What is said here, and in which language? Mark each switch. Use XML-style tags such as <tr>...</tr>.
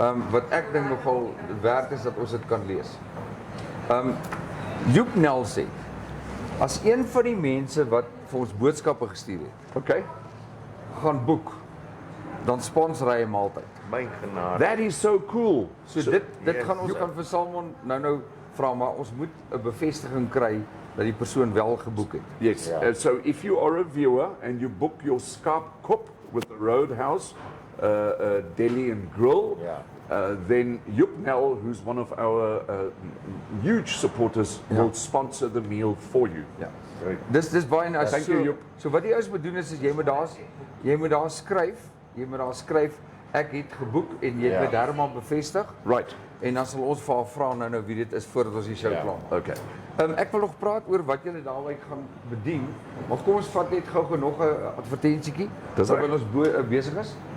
<af>Wat ek dink nogal werd is dat ons dit kan lees. Joep Nel sê as een van die mense wat vir ons boodskappe gestuur het,</af> <en>Okay.</en> <af>gaan boek, dan sponsor hy 'n maaltyd. My genade.</af> <en>That is so cool.</en> <af>So dit gaan ons gaan vir Salmon nou vra, maar ons moet 'n bevestiging kry dat die persoon wel geboek het.</af> <en>Yes. So if you are a viewer and you book your Skaapkop with the Roadhouse Deli and Grill, then Joep Nel, who's one of our huge supporters, will sponsor the meal for you.</en> <af>Ja. Dis baie nice.</af> <en>Thank you, Joep.</en> <af>So wat jy eers moet doen is jy moet daar skryf, ek het geboek en jy het met Herman bevestig.</af> <en>Right.</en> <af>En dan sal ons vir haar vra nou wie dit is voordat ons die show klaar maak.</af> <en>Okay.</en> <af>Ek wil nog praat oor wat julle daarby gaan bedien. Maar kom ons vat net gou nog 'n advertensietjie terwyl ons besig is.</af>